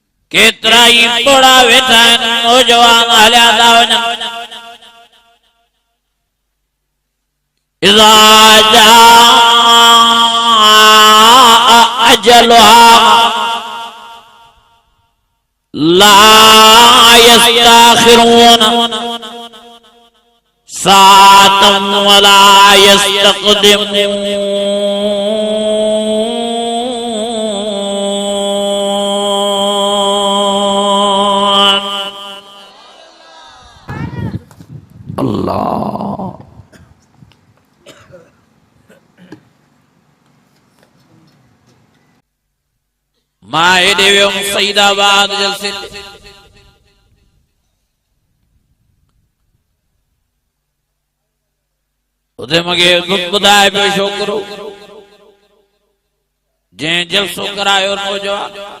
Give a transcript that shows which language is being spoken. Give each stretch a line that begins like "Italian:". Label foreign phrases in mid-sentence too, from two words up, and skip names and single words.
Sindhi: केतरा ही थोड़ा वेठा नौजवान हलिया था वञनि
Arabic: إذا جاء أجلها لا يستأخرون ساعة ولا يستقدمون
Sindhi: अल्लाह मां हेॾे वियुमि सईदाबाद जलसे उते मूंखे ॿुधाए पियो छोकिरो जंहिं जलसो करायो नौजवान